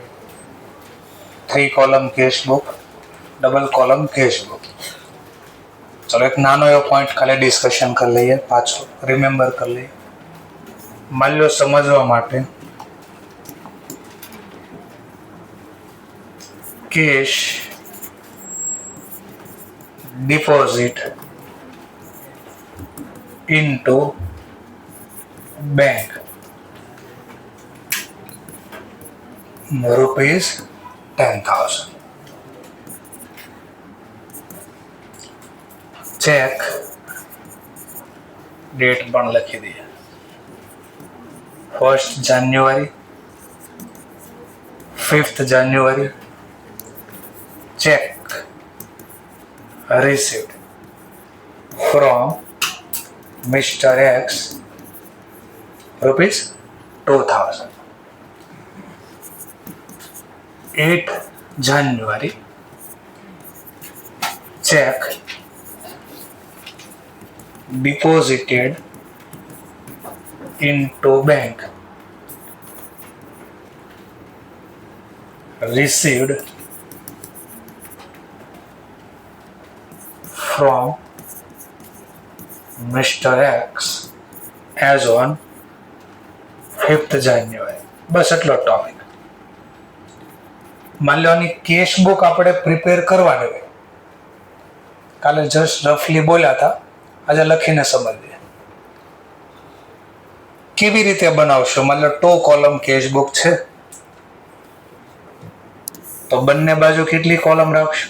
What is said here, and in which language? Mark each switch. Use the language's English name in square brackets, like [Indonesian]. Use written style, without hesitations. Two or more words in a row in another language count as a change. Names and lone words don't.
[English] 3 column cash book, double column cash book. [Gujarati] ચલો એક નાનો એવો પોઈન્ટ ખાલી ડિસ્કશન કરી લઈએ, પાછો રિમેમ્બર કરી લઈએ. માલ્યો સમજવા માટે [English] કેશ deposit into bank rupees 10,000. cheque date [Gujarati] પણ લખી દઈએ, 1st જાન્યુઆરી, 5th જાન્યુઆરી. [English] ચેક received from Mr. X rupees 2,000. 8th January. Check deposited into bank, received from Mr. X as on 5th January. [Gujarati] બસ એટલો ટોપિક. માની લો આની કેશ બુક આપણે પ્રિપેર કરવાની હોય. કાલે [English] just roughly [Gujarati] બોલ્યા હતા, આજે લખીને સમજીએ કેવી રીતે બનાવશો. માની લો 2 [English] column cash book [Gujarati] છે તો બંને બાજુ કેટલી કોલમ રાખશો?